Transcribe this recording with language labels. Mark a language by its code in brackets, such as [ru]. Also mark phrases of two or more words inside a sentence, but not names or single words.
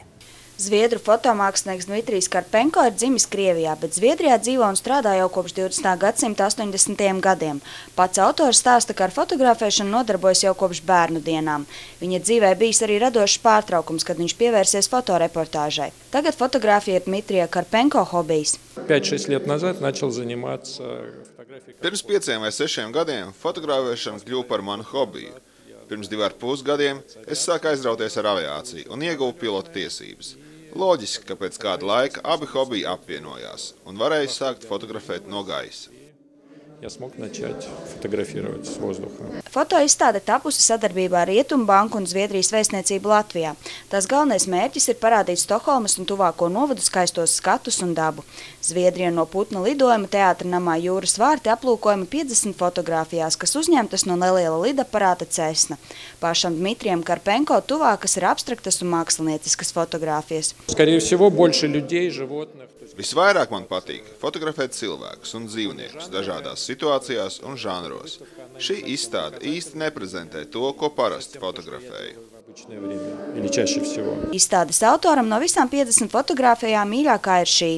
[lv] Zviedru fotomākslinieks Dmitrijs Karpenko ir dzimis Krievijā, bet Zviedrijā dzīvo un strādā jau kopš 20. gadsimta 80. gadiem. Pats autors stāsta, ka ar fotografēšanu nodarbojas jau kopš bērnu dienām. Viņa dzīvē bijis arī radošs pārtraukums, kad viņš pievērsies fotoreportāžai. Tagad fotografija ir Dmitrija Karpenko hobijs. [ru] 5-6 лет назад начал заниматься фотографией. [lv] Pirms 5 vai 6 gadiem fotografēšana kļuva par manu hobiju. Pirms 2,5 gadiem es sāku aizrauties ar aviāciju un ieguvu pilota tiesības. Loģiski, ka pēc kāda laika abi hobiji apvienojās un varēju sākt fotografēt no gaisa. [ru] Я смог начать фотографировать с воздуха. [lv] Fotoizstāde tapusi sadarbībā ar Rietumu banku un Zviedrijas vēstniecību Latvijā. Tās galvenais mērķis ir parādīt Stokholmas un tuvāko novadu skaistos skatus un dabu. Zviedrija no putna lidojuma Teātra namā Jūras vārti aplūkojumi 50 fotogrāfijās, kas uzņemtas no neliela lidaparāta Cessna. Pašam Dmitrijam Karpenko tuvākas ir abstraktas un mākslinieciskas fotogrāfijas. [ru] Скорее всего, больше людей, животных. [lv] Visvairāk man patīk fotografēt cilvēkus un dzīvniekus dažādās situācijās un žanros. Šī izstāde īsti neprezentē to, ko parasti fotografēju. Izstādes autoram no visām 50 fotogrāfijām mīļākā ir šī.